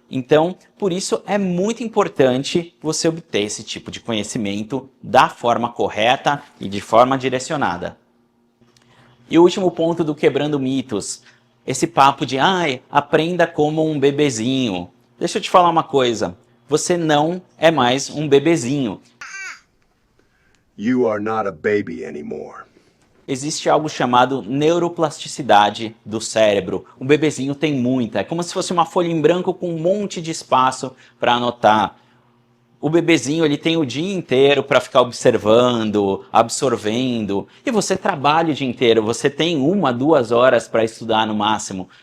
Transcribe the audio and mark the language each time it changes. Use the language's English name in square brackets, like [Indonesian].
[Portuguese] Então, por isso é muito importante você obter esse tipo de conhecimento da forma correta e de forma direcionada. E o último ponto do Quebrando Mitos, esse papo de, aprenda como um bebezinho. Deixa eu te falar uma coisa, você não é mais um bebezinho. [English] You are not a baby anymore. [Portuguese] Existe algo chamado neuroplasticidade do cérebro. Um bebezinho tem muita, é como se fosse uma folha em branco com um monte de espaço para anotar. O bebezinho ele tem o dia inteiro para ficar observando, absorvendo, e você trabalha o dia inteiro, você tem 1, 2 horas para estudar no máximo.